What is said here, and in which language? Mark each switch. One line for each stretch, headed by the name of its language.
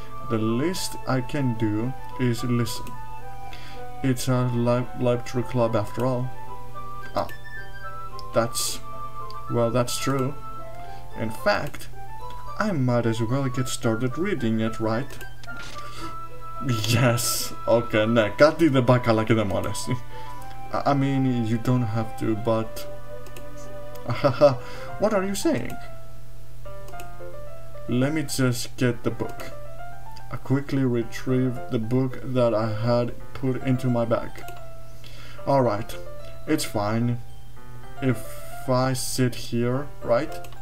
English: The least I can do is listen. It's a library club after all. That's true. In fact, I might as well get started reading it, right? Yes.
Greek: Okay, ναι, κάτι δεν πάει καλά και δεν μου αρέσει.
English: I mean, you don't have to, but... What are you saying? Let me just get the book. I quickly retrieved the book that I had put into my bag. Alright, it's fine. If I sit here, right?